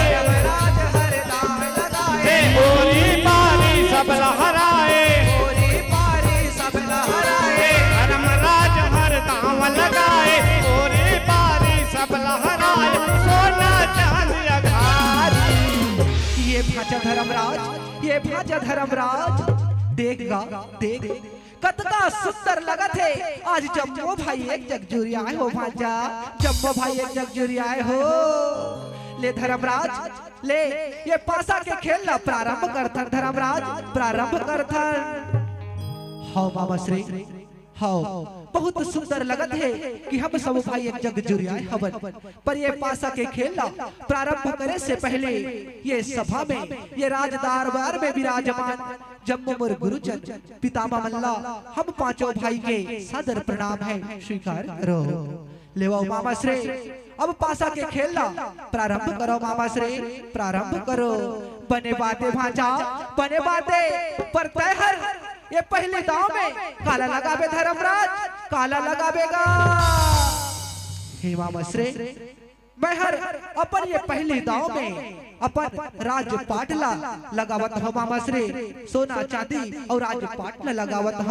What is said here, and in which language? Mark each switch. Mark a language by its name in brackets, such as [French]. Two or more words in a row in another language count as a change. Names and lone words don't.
[Chhattisgarhi] ओरी पारी सब लहराए, धर्मराज हर दांव लगाए, ओरी पारी सब लहराए, सोना चांदी अघारी। ये भाजा धर्मराज, ये भाजा धर्मराज, देखगा देख कतका सुंदर लगत है आज जम्बो भाई एक जगजुरी आए हो भाजा, जम्बो भाई एक जगजुरी आए हो। ले धर्मराज ले ये पासा के खेल ला प्रारंभ करथन, धर्मराज प्रारंभ करथन। हाउ मामा श्री हाउ, बहुत सुंदर लगत है कि हम सब भाई एक जगजुरी आए हवन, पर ये पासा के खेल ला प्रारंभ करे से पहले ये सभा में, ये राज दरबार में विराजमान जम्मू मोर गुरुजन पितामह मल्ला हम पांचों भाई के सादर प्रणाम है, स्वीकार करो। लेवाओ मामा श्री, अब पासा के खेल ला प्रारंभ करो मामा श्री, प्रारंभ करो। बने बाते भांजा बने बाते, पर तैहर ये पहले दांव में काला लगाबे धर्मराज, काला लगाबेगा। हे मामा श्री, मैं हर अपन ये पहले दांव में अपन राजपाट ला लगावत हो मामा श्री, सोना चांदी और राजपाट ला लगावत हो।